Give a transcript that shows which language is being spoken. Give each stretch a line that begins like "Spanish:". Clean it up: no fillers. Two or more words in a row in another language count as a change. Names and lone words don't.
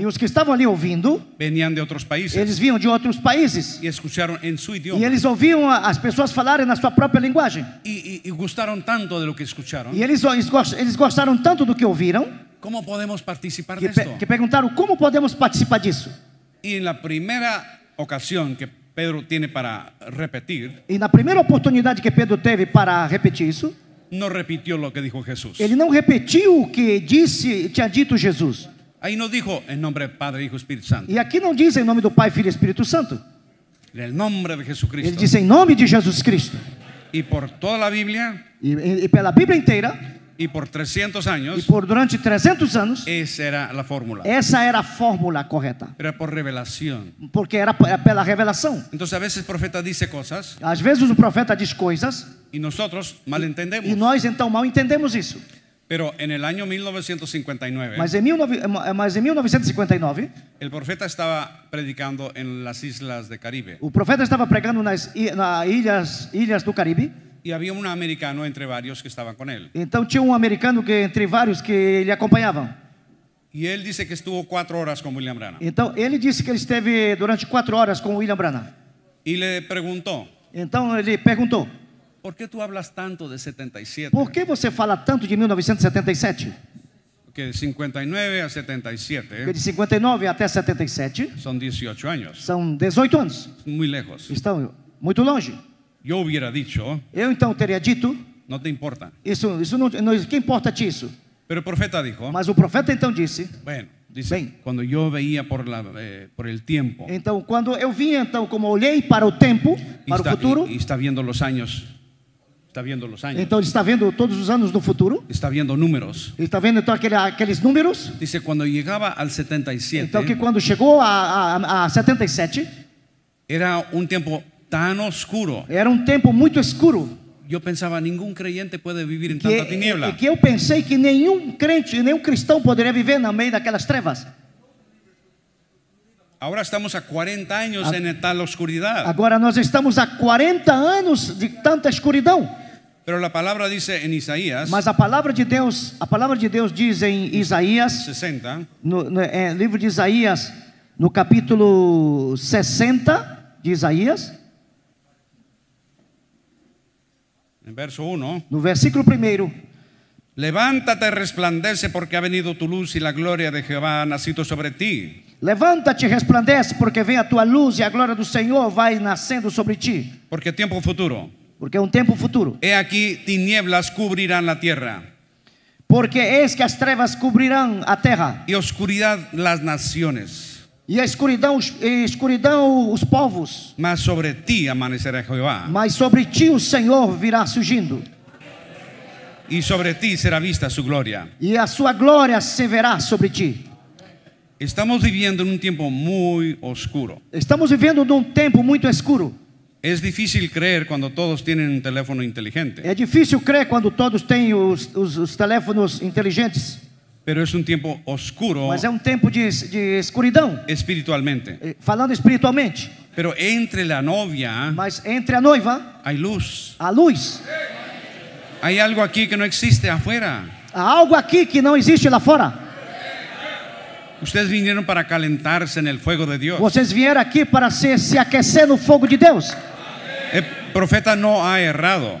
Portuguese: E os que estavam ali ouvindo,
Spanish: venían de otros países
Portuguese: eles vinham de outros países.
Spanish: y escucharon en su
Portuguese: E
Spanish: idioma.
Portuguese: eles ouviam as pessoas falarem na sua própria linguagem.
Spanish: Y gustaron tanto de lo que escucharon.
Portuguese: E eles gostaram tanto do que ouviram,
Spanish: ¿Cómo podemos participar de
Portuguese: que
Spanish: esto?
Portuguese: perguntaram como podemos participar disso.
Spanish: Y en la primera ocasión que Pedro tiene para repetir,
Portuguese: E na primeira oportunidade que Pedro teve para repetir isso,
Spanish: no repitió lo que dijo Jesús.
Portuguese: ele não repetiu o que tinha dito Jesus.
Spanish: Ahí no dijo en nombre del Padre, Hijo, Espíritu Santo.
Portuguese: E aqui não diz em nome do Pai, Filho e Espírito Santo.
Spanish: En el nombre de
Portuguese: Ele
Spanish: Jesucristo.
Portuguese: diz em nome de Jesus Cristo.
Spanish: Y por toda la Biblia
Portuguese: E pela Bíblia inteira,
Spanish: y por 300
Portuguese: e
Spanish: años,
Portuguese: durante 300 anos,
Spanish: esa era la fórmula.
Portuguese: essa era a fórmula correta.
Spanish: Era por revelación.
Portuguese: Porque era pela revelação.
Spanish: Entonces a veces el profeta dice cosas
Portuguese: Às vezes o profeta diz coisas
Spanish: y nosotros malentendemos.
Portuguese: e nós então mal entendemos isso.
Spanish: Pero en el año 1959,
Portuguese: Mas em 1959,
Spanish: el profeta estaba predicando en las islas de Caribe.
Portuguese: o profeta estava pregando nas ilhas do Caribe.
Spanish: Y había un americano entre varios que estaban con él.
Portuguese: Então tinha um americano que entre vários que ele acompanhavam.
Spanish: Y él dice que estuvo 4 horas con William Branham.
Portuguese: Então ele disse que ele esteve durante 4 horas com William Branham.
Spanish: Y le preguntó,
Portuguese: Então ele perguntou:
Spanish: ¿por qué tú hablas tanto de 77?
Portuguese: por que você fala tanto de 1977?
Spanish: Que de 59 a
Portuguese: Porque
Spanish: 77
Portuguese: de 59 até 77
Spanish: son 18 años.
Portuguese: são 18 anos.
Spanish: Muy lejos.
Portuguese: Estão muito longe.
Spanish: Yo hubiera dicho,
Portuguese: Eu então teria dito:
Spanish: no te importa.
Portuguese: isso não, que importa disso?
Spanish: Pero el profeta dijo,
Portuguese: Mas o profeta então disse,
Spanish: bueno, dice, Ven. cuando yo veía por el tiempo
Portuguese: então quando eu vi, então como olhei para o tempo, para o futuro,
Spanish: y está viendo los años, está viendo los años,
Portuguese: então ele está vendo todos os anos do futuro,
Spanish: está viendo números.
Portuguese: ele está vendo então aqueles números,
Spanish: Dice, cuando llegaba al 77,
Portuguese: então que quando chegou a 77,
Spanish: era un tiempo tan oscuro.
Portuguese: era um tempo muito escuro,
Spanish: Yo pensaba, ningún creyente puede vivir en tanta tiniebla.
Portuguese: que eu pensei que nenhum crente, nenhum cristão poderia viver no meio daquelas trevas.
Spanish: Ahora estamos a 40 años en tal oscuridad.
Portuguese: Agora nós estamos a 40 anos de tanta escuridão.
Spanish: Pero la palabra dice en Isaías
Portuguese: Mas a palavra de Deus diz em Isaías,
Spanish: 60,
Portuguese: no livro de Isaías, no capítulo 60 de Isaías,
Spanish: en verso 1,
Portuguese: no versículo 1,
Spanish: levántate, resplandece, porque ha venido tu luz y la gloria de Jehová ha nacido sobre ti.
Portuguese: levanta-te e resplandece, porque vem a tua luz e a glória do Senhor vai nascendo sobre ti.
Spanish: Porque tiempo futuro.
Portuguese: Porque é um tempo futuro.
Spanish: He aquí, tinieblas cubrirán la tierra
Portuguese: Porque eis que as trevas cobrirão a terra,
Spanish: y oscuridad las naciones.
Portuguese: e a escuridão os povos.
Spanish: Mas sobre ti amanecerá Jehová,
Portuguese: Mas sobre ti o Senhor virá surgindo,
Spanish: y sobre ti será vista su gloria.
Portuguese: e a sua glória se verá sobre ti.
Spanish: Estamos viviendo en un tiempo muy oscuro.
Portuguese: Estamos vivendo num tempo muito escuro.
Spanish: Es difícil creer cuando todos tienen un teléfono inteligente,
Portuguese: É difícil crer quando todos têm os teléfonos inteligentes.
Spanish: pero es un tiempo oscuro
Portuguese: Mas é um tempo de escuridão,
Spanish: espiritualmente.
Portuguese: falando espiritualmente.
Spanish: Pero entre la novia
Portuguese: Mas entre a noiva,
Spanish: hay luz.
Portuguese: a luz.
Spanish: Hay algo aquí que no existe afuera.
Portuguese: Há algo aqui que não existe lá fora.
Spanish: Ustedes vinieron para calentarse en el fuego de Dios.
Portuguese: Vocês vieram aqui para se aquecer no fogo de Deus.
Spanish: El profeta no ha errado.